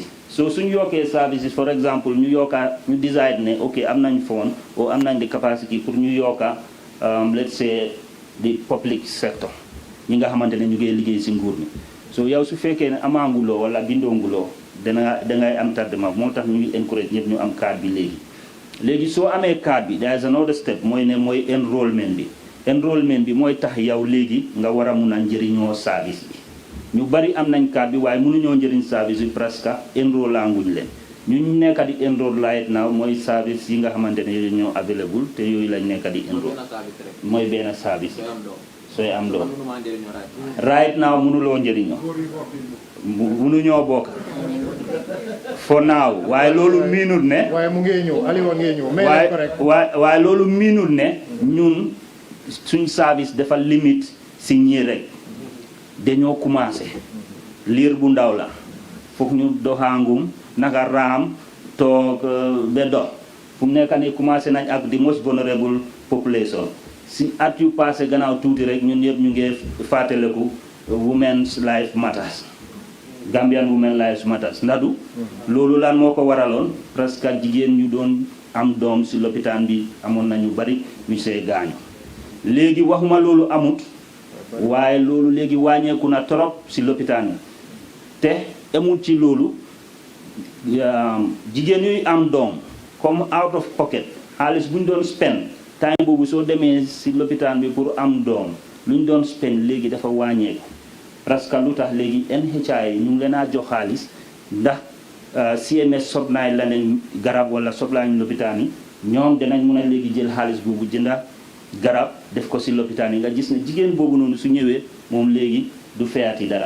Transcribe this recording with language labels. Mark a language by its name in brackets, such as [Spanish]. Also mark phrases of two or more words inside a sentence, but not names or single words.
[Wolof] So suñu yokkee services, [English] for example [Wolof] ñu yokka ñu decide ne ok am nañ fond or am nañ [English] the capacity [Wolof] pour ñu yokka [English] let's say the public sector [Wolof] ñi nga xamante ne ñu ngi liggéey si nguur mi. So yow su fekkee ne amaanguloo wala bindoonguloo dangay am tardement moo tax ñu ngi encourage ñëpp ñu am carte bi léegi soo amee carte bi [English] there is another step [Wolof] mooy enrollment bi. Enrollment bi mooy tax yow léegi nga war a mun a njëriñoo service bi ñu bari am nañ carte bi waaye mënuñoo njëriñ service bi presque enroll languñ leen ñu nekk di enroll [English] right now [Wolof] mooy service yi nga xamante ne ñoo available te yooyu lañ nekk di enroll mooy benn service sooy am doom [English] right now [Wolof] mënuloo njëriñoo mënuñoo bokk [English] for now [Wolof] waaye loolu miinut ne waaye mu ngee ñëw Aliou ngee ñëw waaye loolu miinut ne ñun suñ service dafa limite si ñii rek dañoo commencé liir bu ndaw la foog ñu doxaangum naka raam toog ba dox fu mu nekk nii commencé nañ ak [English] the most vulnerable population [Wolof] si at yu passé gannaaw tuuti rek ñun ñëpp ñu ngi fàttaliku Women's Life Matters Gambian Women Lives Matters ndadu loolu lan moo ko waraloon presque jigéen ñu doon am doom si lopitaan bi amoon nañu bari ñu see gaañu léegi waxuma loolu amut waaye loolu léegi wàññeeku na trop si lopitaan yi te amul ci loolu jigéen yuy am doom comme [English] out of pocket [Wolof] xaalis bu ñu doon spend time boobu soo demee si lopitaan bi pour am doom lu ñu doon spend léegi dafa wàññeeku parce que lu tax léegi NHI ñu ngi leen a jox xaalis ndax CMS sobnaay la leen garab wala soblaay ñu lopitaan yi ñoom danañ mun a léegi jël xaalis boobu jënda garab def ko si lopitaan yi nga gis ne jigéen boobu noonu su ñëwee moom léegi du feyati dara.